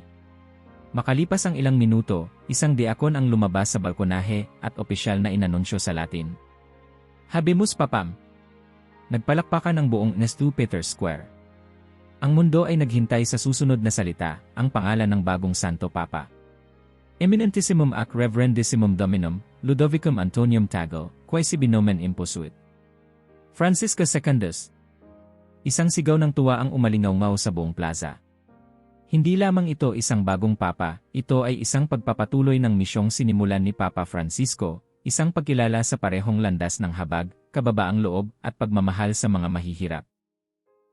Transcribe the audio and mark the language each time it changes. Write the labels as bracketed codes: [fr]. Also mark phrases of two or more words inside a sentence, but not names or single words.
[tl] Makalipas ang ilang minuto, isang diakon ang lumabas sa balkonahe at opisyal na inanunsyo sa Latin. [la] Habemus Papam! [tl] Nagpalakpakan ang buong St. Peter's Square. Ang mundo ay naghintay sa susunod na salita, ang pangalan ng bagong Santo Papa. [la] Eminentissimum ac Reverendissimum Dominum, Ludovicum Antonium Tagle, quae sibi nomen imposuit. Franciscus Secundus. [tl] Isang sigaw ng tuwa ang umalingaw-ngaw sa buong plaza. Hindi lamang ito isang bagong papa, ito ay isang pagpapatuloy ng misyong sinimulan ni Papa Francisco, isang pagkilala sa parehong landas ng habag, kababaang loob at pagmamahal sa mga mahihirap.